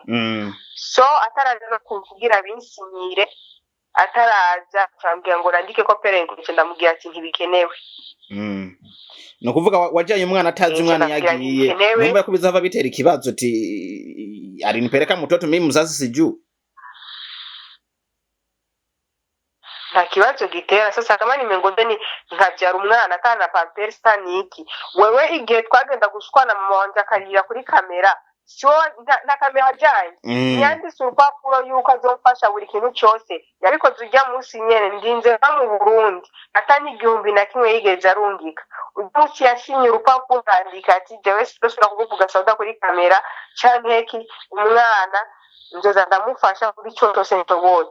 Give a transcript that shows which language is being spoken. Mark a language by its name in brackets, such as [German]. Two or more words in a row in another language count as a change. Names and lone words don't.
[Rundi] So ataraza no kugira binsinyire ataraza cyambwira ngo randike ko parent ngo ndamubwira ati ntibikenewe. No kuvuga wajanye umwana atazi umwana yagiye numva ko bizava bitera ikibazo ati [Swahili] alinipeleka mtoto mimi mzazi siju. [Rundi] Nta kibazo gitera. [Swahili] Sasa kama nimengoze [Rundi] ni nkabyara umwana kana Pampers taniki wewe igihe twagenda gushwana mama wanje akarira kuri kamera [Swahili] sio na [Rundi] kamera janye yanditse urupapuro yuko azofasha buri kintu cyose yarikoze ujya munsi nyene ndinze mu Burundi atani 1000 yigeze arungika umunsi yashinye urupapuro andika ati jewe sitosura kuvuga Sauda kuri kamera cyangeki umwana nzoza ndamufasha kuri cyo cyose ntoboye.